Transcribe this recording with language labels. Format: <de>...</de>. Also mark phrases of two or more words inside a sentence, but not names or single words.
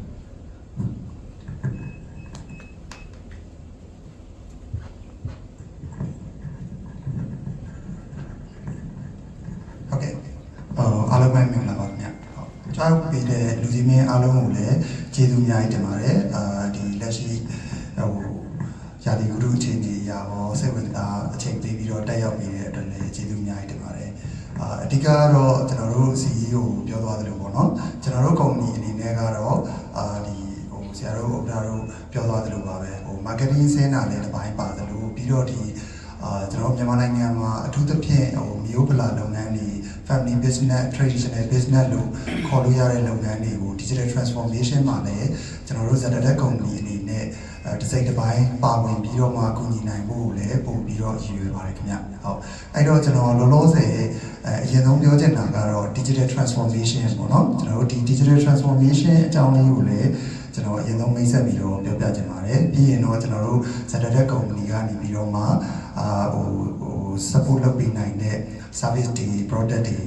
<my>အားလုံးပဲမင်္ဂလာပါခင်ဗျ။ကြောက်ပေးတဲ့လူကြီးမင်းအားလုံးကိုလည်းကျေးဇူးအများကြီးတင်ပါတယ်။ဒီလက်ရှိရာသီဥတုအခြေအနေအရာရောစိတ်ဝင်စားအချိန်ပေးပြီးတော့တက်ရောက်နေတဲ့အတွက်လည်းကျေးဇူးအများကြီးတင်ပါတယ်။အ ဓိကကတော့ကျွန်တော်တို့ CEO ကိုပြောသွားသလိုပေါ့နော်။ကျွန်တော်တို့ကုမ္ပဏီအနေနဲ့ကတော့ဒီဆရာတို့ဥက္ကဋ္ဌတို့ပြောသွားသလိုပါပဲ။ marketing ဆင်းတာလည်းတစ်ပိုင်းပါသလိုပြီးတော့ ဒီကျွန်တော်မြန်မာနိုင်ငံမှာအထူးသဖြင့်မျိုးဗလာလုပ်ငန်းတွေ</my> <en>family business traditional business</en> <my>လို့ခေါ်လို့ရတဲ့လုပ်ငန်းတွေကို</my> <en>digital transformation</en> <my>မှာလည်း ကျွန်တော်တို့ ZTTech ကုမ္ပဏီအနေနဲ့တစ်စိတ်တစ်ပိုင်းပါဝင်ပြီးတော့မှကူညီနိုင်ဖို့လည်းပို့ပြီးတော့ရည်ရွယ်ပါတယ်ခင်ဗျဟုတ်အဲ့တော့ကျွန်တော်လောလောဆယ်အရင်ဆုံးပြောချင်တာကတော့</my> <en>digital transformation</en> <my>ပေါ့နော်ကျွန်တော်တို့ဒီ</my> <en>digital transformation</en> <my>အကြောင်းလေးကိုလည်းကျွန်တော်အရင်ဆုံးမိတ်ဆက်ပြီးတော့ပြောပြချင်ပါတယ်ပြီးရင်တော့ကျွန်တော်တို့ ZTTech ကုမ္ပဏီကနေပြီးတော့မှsupport လုပ်ပေးနိုင်တဲ့ service တွေ product တွေ</my>